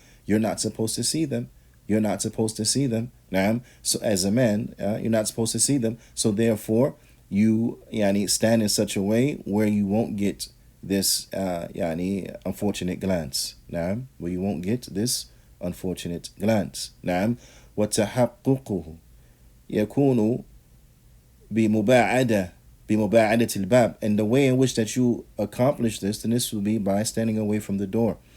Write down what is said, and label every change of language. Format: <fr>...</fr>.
<en>You're not supposed to see them. You're not supposed to see them. Now, so as a man, you're not supposed to see them. So therefore, you stand in such a way where you won't get this unfortunate glance. Now, where you won't get this unfortunate glance.</en> <ar>Now, وتحققه يكون بمباعدة الباب.</ar> <en>And the way in which that you accomplish this, then this will be by standing away from the door.</en>